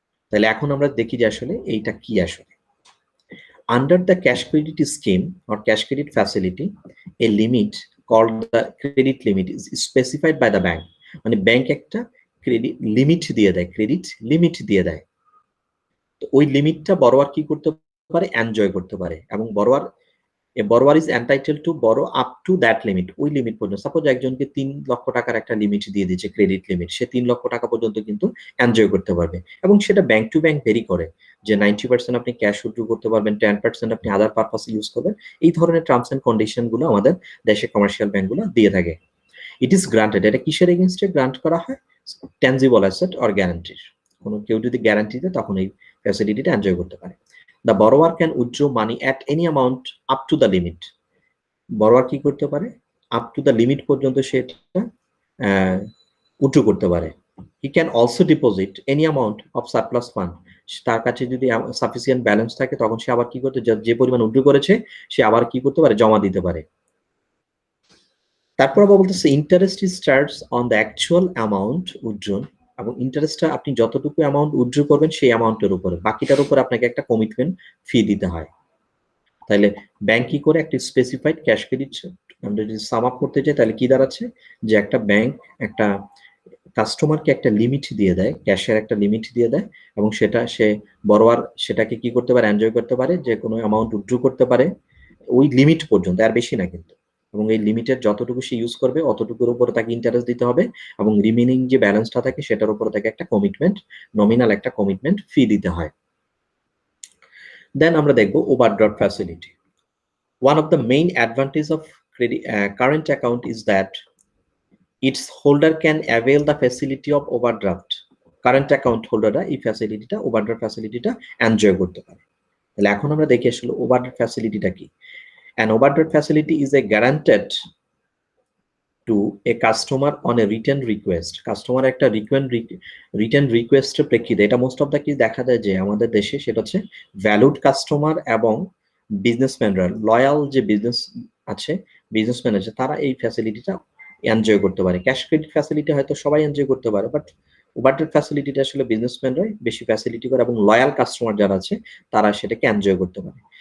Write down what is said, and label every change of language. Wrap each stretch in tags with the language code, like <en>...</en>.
<bn>তাহলে এখন আমরা দেখি যে আসলে এইটা কি আসলে।</bn> <en>Under the cash credit scheme or cash credit facility, a limit called the credit limit is specified by the bank.</en> <bn>মানে ব্যাংক একটা ক্রেডিট লিমিট দিয়ে দেয়, ক্রেডিট লিমিট দিয়ে দেয়। তো ওই লিমিটটা বড়োয়ার কি করতে পারে? এনজয় করতে পারে।</bn> <en>এবং borrower is entitled to borrow up to that limit,</en> <bn>ওই লিমিট পর্যন্ত। সাপোজ একজনকে 3 লক্ষ টাকার একটা লিমিট দিয়ে দিয়েছে, ক্রেডিট লিমিট, সে 3 লক্ষ টাকা পর্যন্ত কিন্তু এনজয় করতে পারবে। এবং সেটা ব্যাংক টু ব্যাংক ভেরি করে, যে 90% আপনি ক্যাশ উইথড্র করতে পারবেন, 10% আপনি আদার পারপাস ইউজ করবেন। এই ধরনের টার্মস এন্ড কন্ডিশন গুলো আমাদের দেশে কমার্শিয়াল ব্যাংকগুলো দিয়ে থাকে।</bn> <en>it is granted,</en> <bn>এটা কিসের এগেইনস্টে গ্রান্ট করা হয়? Tangible asset or গ্যারান্টির। কোনো কেউ যদি গ্যারান্টি দেয় তখন এই ফ্যাসিলিটিটা এনজয় করতে পারে।</bn> <en>The borrower can withdraw money at any amount up to the limit.</en> <bn>বড়োয়ার কি করতে পারে? আপ টু দ্য লিমিট পর্যন্ত সেটা উইথড্র করতে পারে।</bn> <en>he can also deposit any amount of surplus fund,</en> <bn>তার কাছে যদি সাফিসিয়েন্ট ব্যালেন্স থাকে তখন সে আবার কি করতে, যে পরিমাণ উইথড্র করেছে সে আবার কি করতে পারে, জমা দিতে পারে। তারপর আবার বলতেছে</bn> <en>interest is charged on the actual amount withdrawn,</en> <bn>এবং ইন্টারেস্টটা আপনি যতটুকু অ্যামাউন্ট উইথড্র করবেন সেই অ্যামাউন্টের উপরে, বাকিটার উপরে আপনাকে একটা কমিটমেন্ট ফি দিতে হয়। তাহলে ব্যাংক কি করে একটা স্পেসিফাইড ক্যাশ ক্রেডিট, আমরা যদি সাম আপ করতে চাই তাহলে কি দাঁড়াচ্ছে, যে একটা ব্যাংক একটা কাস্টমারকে একটা লিমিট দিয়ে দেয়, ক্যাশের একটা লিমিট দিয়ে দেয়, এবং সেটা সে বড়োয়ার সেটাকে কি করতে পারে, এনজয় করতে পারে, যে কোনো অ্যামাউন্ট উইথড্র করতে পারে ওই লিমিট পর্যন্ত, আর বেশি না কিন্তু। এবং এই লিমিটের যতটুকু সে ইউজ করবে অতটুকুর উপরে তাকে ইন্টারেস্ট দিতে হবে, এবং রিমেনিং যে ব্যালেন্সটা থাকে সেটার উপরে তাকে একটা কমিটমেন্ট, নমিনাল একটা কমিটমেন্ট ফি দিতে হয়। দেন আমরা দেখবো overdraft facility.</bn> <en>One of the main advantages of current account is that its holder can avail the facility of overdraft.</en> <bn>Current account হোল্ডাররা এই ফ্যাসিলিটিটা, ওভারড্রাফট ফ্যাসিলিটিটা এনজয় করতে পারে। তাহলে এখন আমরা দেখে আসলে ওভারড্রাফট ফ্যাসিলিটিটা কি।</bn> <en>An overdraft facility is a guaranteed to a customer on a written request.</en> <bn>Customer একটা রিটেন রিকোয়েস্টের প্রেক্ষিতে, এটা মোস্ট অফ দ্য কি দেখা যায় যে আমাদের দেশে, সেটা হচ্ছে ভ্যালুড কাস্টমার এবং বিজনেসম্যানরা, লয়াল যে বিজনেস আছে, বিজনেসম্যান আছে, তারা এই ফ্যাসিলিটিটা এনজয় করতে পারে। ক্যাশ ক্রেডিট ফ্যাসিলিটি হয়তো সবাই এনজয় করতে পারে, বাট ওভারড্রাফট ফ্যাসিলিটিটা আসলে বিজনেসম্যানরাই বেশি ফ্যাসিলিটি করে, এবং লয়াল কাস্টমার যারা আছে তারা সেটাকে এনজয় করতে পারে।</bn>